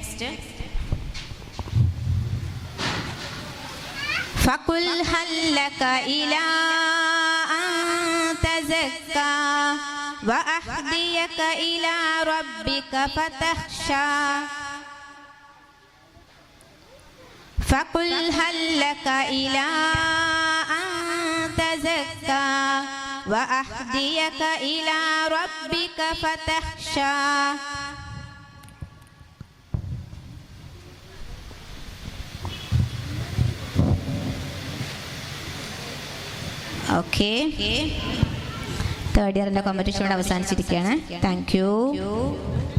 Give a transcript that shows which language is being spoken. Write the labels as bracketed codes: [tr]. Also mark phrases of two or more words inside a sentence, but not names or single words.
[ar] فقل هل لك إلى أن تزكى وأهديك إلى ربك فتخشى. فقل هل لك إلى أن تزكى وأهديك إلى ربك فتخشى. [ml] ഓക്കെ, [en] third year's competition [ml] ഇവിടെ അവസാനിച്ചിരിക്കുകയാണ്. [en] Thank you.